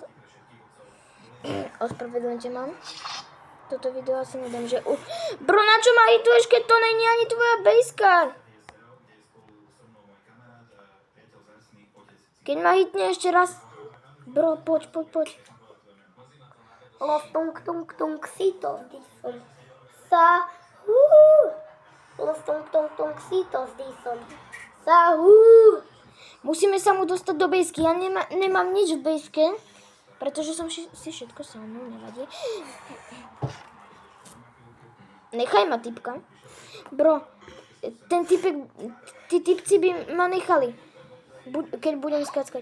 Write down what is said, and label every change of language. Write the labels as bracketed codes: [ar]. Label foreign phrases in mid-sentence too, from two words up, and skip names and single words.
[sk] Ospravedlňte, mám. Toto video asi nedám, že... Bro, na čo ma hituješ, keď to není ani tvoja bejska? Keď ma hitne ešte raz... Bro, poď. Los tung sitos dison. Los tung sitos dison. Musíme sa mu dostať do bejsky. Ja nemám nič v bejske, pretože som si všetko sám, nevadí. Nechaj ma, typka. Bro, ten typek, tí typci by ma nechali, keď budem skackať.